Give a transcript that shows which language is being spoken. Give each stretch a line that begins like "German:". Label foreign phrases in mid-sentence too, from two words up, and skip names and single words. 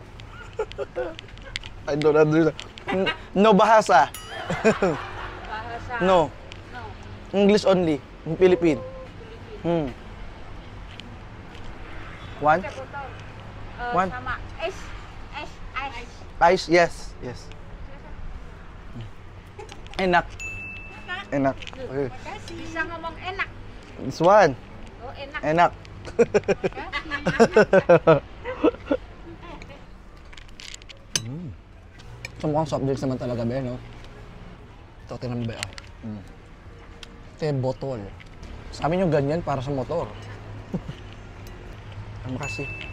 English: I don't understand. No bahasa. Bahasa. No. No. English only. In Philippine. One?
Indonesian: Botol.
English: One.
Indonesian: Sama. Ice.
English: Ice, yes. Yes.
Indonesian: Enak. Enak. Okay. Bisa ngomong enak.
English: This one.
Indonesian: Oh, enak. Enak.
Filipino: So mukhang
English: soft drinks
Filipino: naman talaga, be, no? Ito, tinan mo, be, Ito yung botol. Sa amin yung ganyan para sa motor. Ano kasi?